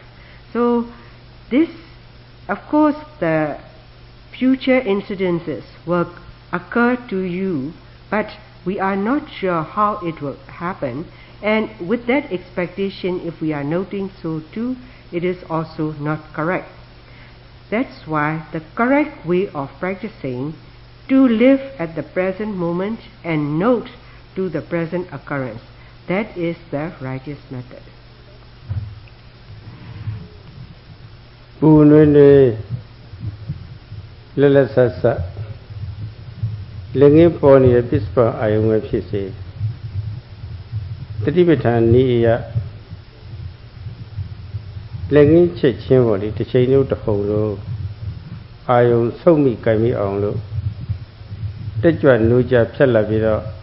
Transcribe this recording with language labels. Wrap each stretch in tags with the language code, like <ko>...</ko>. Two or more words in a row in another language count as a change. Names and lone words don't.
<en>So this, of course, the future incidences will occur to you, but we are not sure how it will happen, And with that expectation, if we are noting so too, it is also not correct. That's why the correct way of practicing to live at the present moment and note to the present occurrence. That is the righteous method.</en> <my>ပူနွေးနွေးလက်လက်ဆက်ဆက်လက်ငင်းပေါ်နေတဲ့ပစ္စပအာယုံပဲဖြစ်စေတတိပဋ္ဌာန်နည်းအရလက်ငင်းချက်ချင်းပေါ်လေတစ်ချိန်လုံးတစ်ခုံလုံးအာယုံဆုပ်မိကြိုင်မိအောင်လို့တက်ကြွနိုးကြဖြတ်လာပြီးတော့</my>